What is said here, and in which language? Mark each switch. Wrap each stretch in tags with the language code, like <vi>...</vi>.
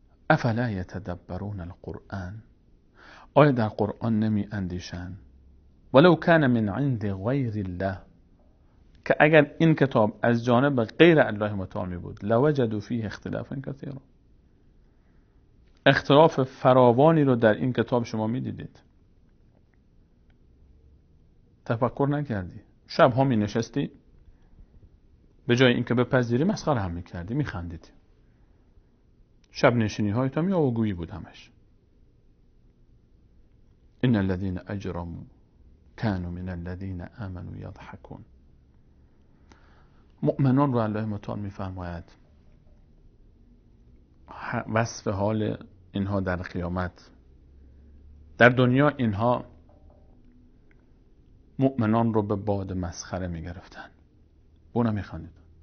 <ar>افلا یتدبرون القرآن،</ar> <fa>آیا در قرآن نمی اندیشند؟</fa> <ar>ولو کان من عند غیر الله،</ar> <fa>که اگر این کتاب از جانب غیر الله متعال می بود،</fa> <ar>لوجدوا فیه اختلافا کثیرا،</ar> <fa>اختلاف فراوانی رو در این کتاب شما می دیدید. تفکر نکردی، شبها می نشستی، به جای اینکه بپذیری مسخره هم می کردی، می خندیدی. شب نشینی های تو یاوه‌گویی بود همش.</fa> <ar>ان الذين اجرموا كانوا من الذين آمنوا يضحكون.</ar> <fa>مؤمنان رو الله متعال میفرماید وصف حال اینها در قیامت. در دنیا اینها مؤمنان رو به باد مسخره میگرفتن، اونا میخندیدن.</fa>